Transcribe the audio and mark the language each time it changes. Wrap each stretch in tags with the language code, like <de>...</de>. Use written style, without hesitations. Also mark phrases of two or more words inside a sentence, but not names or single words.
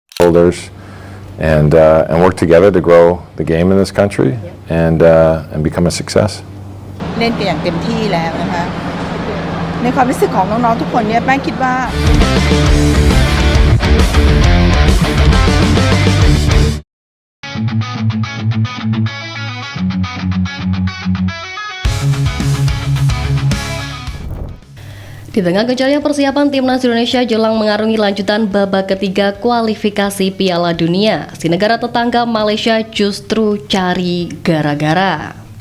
<en>builders, and work together to grow the game in this country and become a success.</en> <th>เล่นกันอย่างเต็มที่แล้วนะคะในความรู้สึกของน้องๆทุกคนเนี่ยแป้งคิดว่า</th> <id>Di tengah gencarnya persiapan timnas Indonesia jelang mengarungi lanjutan babak ketiga kualifikasi Piala Dunia, si negara tetangga Malaysia justru cari gara-gara.</id>